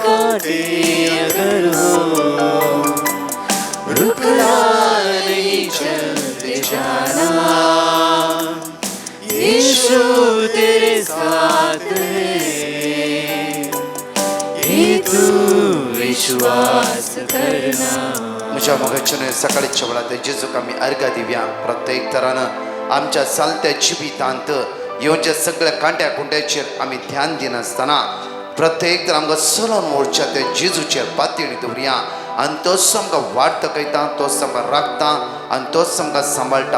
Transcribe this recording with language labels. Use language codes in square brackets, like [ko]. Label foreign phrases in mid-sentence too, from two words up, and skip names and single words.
[hi] कांटे अगर हो, रुकना नहीं, चलते जाना। यीशु तेरे साथ है, ये तू विश्वास करना। [kok] म्हज्या मोगाच्यान सकाळच्या वेळार जेजूक आमी अर्घा दिवया. प्रत्येक तरान आमच्या चालत्या जिवितांत येवच्या सगळ्या कांट्या कुंट्याचेर आमी ध्यान दिनासतना प्रत्येक तर आमकां चलोन मोडच्या त्या जेजूचेर पातळी दवरया. आनी तोच आमकां वाट दाखयता, तोच आमकां राखता आनी तोच आमकां सांबाळटा.